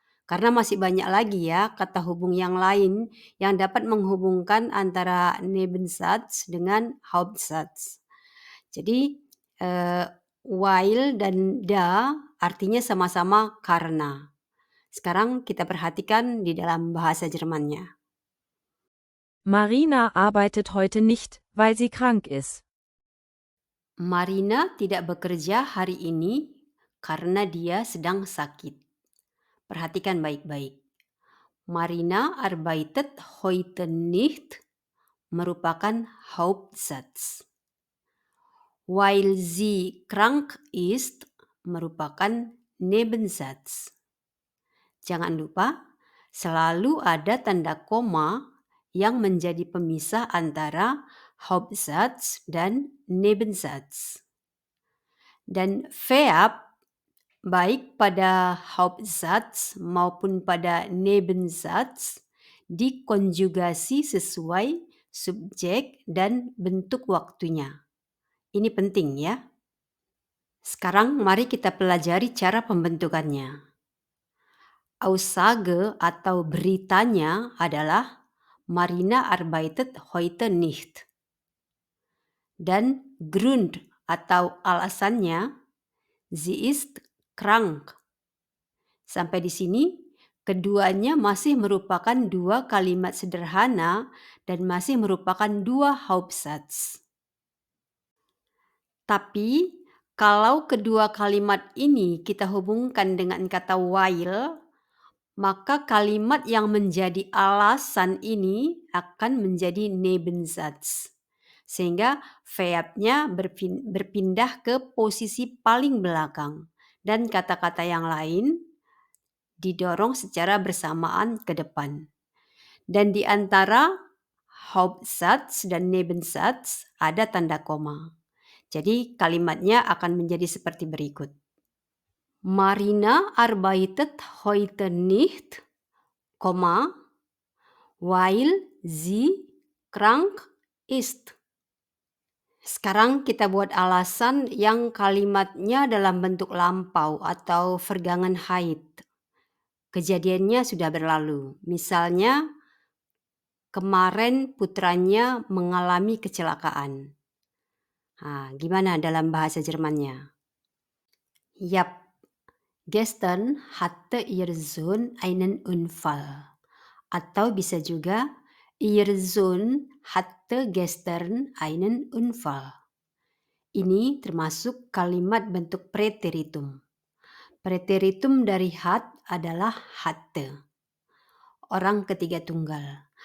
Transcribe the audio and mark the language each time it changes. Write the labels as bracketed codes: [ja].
[id] Karena masih banyak lagi ya kata hubung yang lain yang dapat menghubungkan antara Nebensatz dengan Hauptsatz. Jadi while dan da artinya sama-sama karena. Sekarang kita perhatikan di dalam bahasa Jermannya. [de] Marina arbeitet heute nicht, weil sie krank ist. [id] Marina tidak bekerja hari ini karena dia sedang sakit. Perhatikan baik-baik. [de] Marina arbeitet heute nicht [id] merupakan Hauptsatz. [de] Weil sie krank ist [id] merupakan Nebensatz. Jangan lupa, selalu ada tanda koma yang menjadi pemisah antara Hauptsatz dan Nebensatz. Dan verb baik pada Hauptsatz maupun pada Nebensatz dikonjugasi sesuai subjek dan bentuk waktunya. Ini penting ya. Sekarang mari kita pelajari cara pembentukannya. Aussage atau beritanya adalah [de] Marina arbeitet heute nicht. [id] Dan Grund atau alasannya [de] sie ist krank. [id] Sampai di sini, keduanya masih merupakan dua kalimat sederhana dan masih merupakan dua Hauptsatz. Tapi, kalau kedua kalimat ini kita hubungkan dengan kata while, maka kalimat yang menjadi alasan ini akan menjadi Nebensatz. Sehingga verbnya berpindah ke posisi paling belakang. Dan kata-kata yang lain didorong secara bersamaan ke depan. Dan di antara Hauptsatz dan Nebensatz ada tanda koma. Jadi kalimatnya akan menjadi seperti berikut. [de] Marina arbeitet heute nicht, weil sie krank ist. [id] Sekarang kita buat alasan yang kalimatnya dalam bentuk lampau atau vergangen haid. Kejadiannya sudah berlalu. Misalnya, kemarin putranya mengalami kecelakaan. Gimana dalam bahasa Jermannya? Yap, [de] Gestern hatte ihr Sohn einen Unfall. [id] Atau bisa juga [de] ihr Sohn hatte gestern einen Unfall. [id] Ini termasuk kalimat bentuk preteritum. Preteritum dari hat adalah hatte, orang ketiga tunggal.